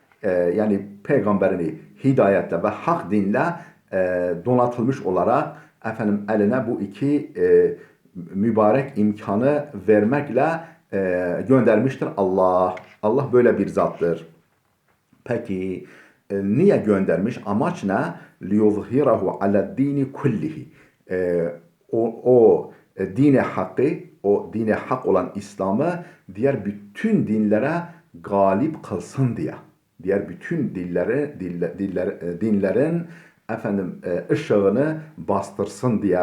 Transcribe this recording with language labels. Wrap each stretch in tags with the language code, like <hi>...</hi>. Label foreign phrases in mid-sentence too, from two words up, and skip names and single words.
<tr>Yani peygamberini hidayetle ve hak dinle donatılmış olarak eline bu iki mübarek imkanı vermekle göndermiştir Allah. Allah böyle bir zattır. Peki niye göndermiş? Amaç ne?</tr> <ar>لِيُظْهِرَهُ عَلَى الدِّينِ كُلِّهِ</ar> <tr>O dine hakkı, o dine hak olan İslam'ı diğer bütün dinlere galip kılsın diye. Diğer bütün dinlerin ışığını bastırsın diye.</tr>